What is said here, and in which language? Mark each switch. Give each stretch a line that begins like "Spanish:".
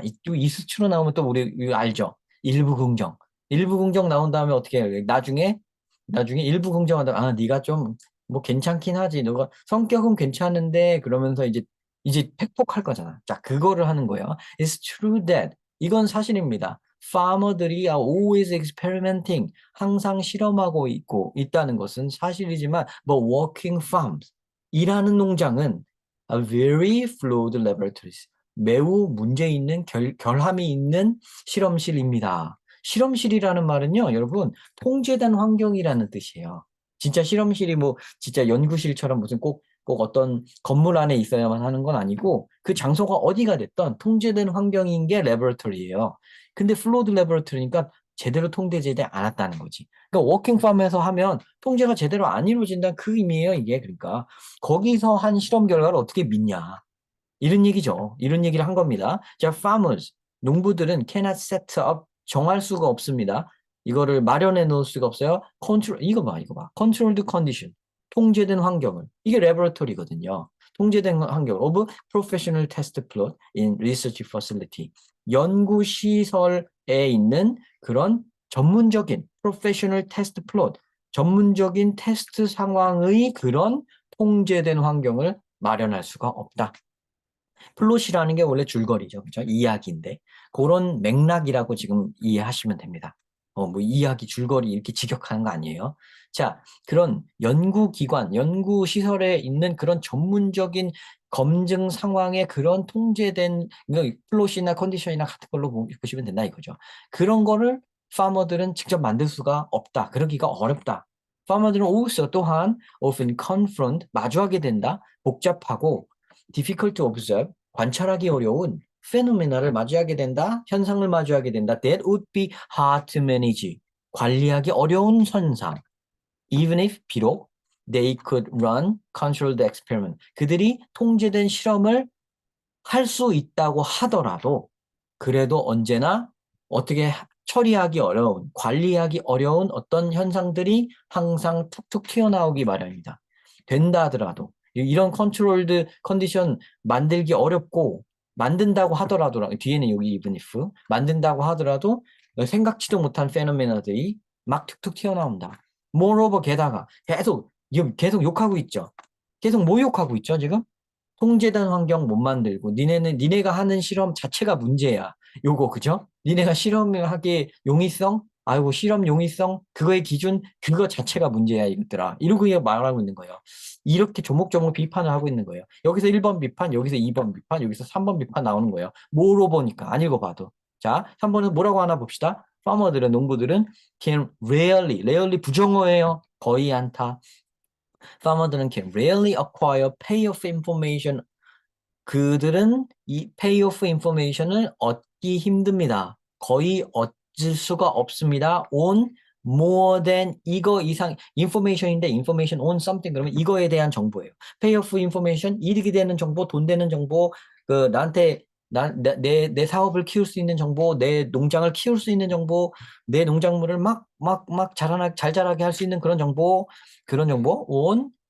Korean: 또
English: is true
Korean: 나오면 또 우리 이거 알죠? 일부 긍정. 일부 긍정 나온 다음에 어떻게 해요? 나중에 일부 긍정하다가 네가 좀 뭐 괜찮긴 하지. 너가 성격은 괜찮은데 그러면서 이제 팩폭할 거잖아. 자, 그거를 하는 거예요.
English: It's true that.
Korean: 이건 사실입니다.
English: farmer들이 are always experimenting.
Korean: 항상 실험하고 있다는 것은 사실이지만
English: working farms.
Korean: 일하는 농장은
English: a very flawed laboratories.
Korean: 매우 문제 있는 결함이 있는 실험실입니다. 실험실이라는 말은요, 여러분, 통제된 환경이라는 뜻이에요. 진짜 실험실이 진짜 연구실처럼 무슨 꼭 어떤 건물 안에 있어야만 하는 건 아니고, 그 장소가 어디가 됐던 통제된 환경인 게 레버러터리예요. 근데 플로우드 레버러터리니까 제대로 통제되지 않았다는 거지. 그러니까 워킹팜에서 하면 통제가 제대로 안 이루어진다는 그 의미예요, 이게. 그러니까 거기서 한 실험 결과를 어떻게 믿냐. 이런 얘기죠. 이런 얘기를 한 겁니다. 자,
English: farmers,
Korean: 농부들은
English: cannot set up,
Korean: 정할 수가 없습니다. 이거를 마련해 놓을 수가 없어요. 이거 봐.
English: controlled condition,
Korean: 통제된 환경을. 이게 레버러토리거든요. 통제된 환경
English: of professional test plot in research facility.
Korean: 연구시설에 있는 그런 전문적인
English: professional test plot,
Korean: 전문적인 테스트 상황의 그런 통제된 환경을 마련할 수가 없다. 플롯이라는 게 원래 줄거리죠. 그죠? 이야기인데. 그런 맥락이라고 지금 이해하시면 됩니다. 이야기, 줄거리 이렇게 직역하는 거 아니에요. 자, 그런 연구기관, 연구시설에 있는 그런 전문적인 검증 상황의 그런 통제된 플롯이나 컨디션이나 같은 걸로 보시면 된다 이거죠. 그런 거를 파머들은 직접 만들 수가 없다. 그러기가 어렵다. 파머들은 also 또한
English: often confront,
Korean: 마주하게 된다. 복잡하고
English: difficult to observe,
Korean: 관찰하기 어려운 페노메나를 맞이하게 된다, 현상을 마주하게 된다.
English: That would be hard to manage.
Korean: 관리하기 어려운 현상.
English: Even if
Korean: 비록
English: they could run controlled experiment.
Korean: 그들이 통제된 실험을 할 수 있다고 하더라도 그래도 언제나 어떻게 처리하기 어려운, 관리하기 어려운 어떤 현상들이 항상 툭툭 튀어나오기 마련입니다. 된다 하더라도 이런 컨트롤드 컨디션 만들기 어렵고 만든다고 하더라도 뒤에는 여기
English: even if
Korean: 만든다고 하더라도 생각지도 못한 페노메나들이 막 툭툭 튀어나온다. moreover 게다가 계속 욕하고 있죠. 계속 뭐 욕하고 있죠 지금? 통제된 환경 못 만들고 니네가 하는 실험 자체가 문제야. 요거 그죠? 니네가 실험을 하기에 용이성? 아이고 실험 용이성? 그거의 기준? 그거 자체가 문제야 이것들아. 이러고 말하고 있는 거예요. 이렇게 조목조목 비판을 하고 있는 거예요. 여기서 1번 비판, 여기서 2번 비판, 여기서 3번 비판 나오는 거예요. 뭐로 보니까 안 읽어봐도. 자, 3번은 뭐라고 하나 봅시다. 파머들은 농부들은
English: can rarely
Korean: 부정어예요. 거의 않다.
English: farmer들은 can rarely acquire payoff information.
Korean: 그들은 이
English: payoff information
Korean: 을 얻기 힘듭니다. 거의 얻을 수가 없습니다.
English: on more than
Korean: 이거 이상 information인데
English: information on something
Korean: 그러면 이거에 대한 정보예요.
English: payoff information
Korean: 이득이 되는 정보, 돈 되는 정보, 나한테 내 사업을 키울 수 있는 정보, 내 농장을 키울 수 있는 정보, 내 농작물을 잘 자라게 할 수 있는 그런 정보 on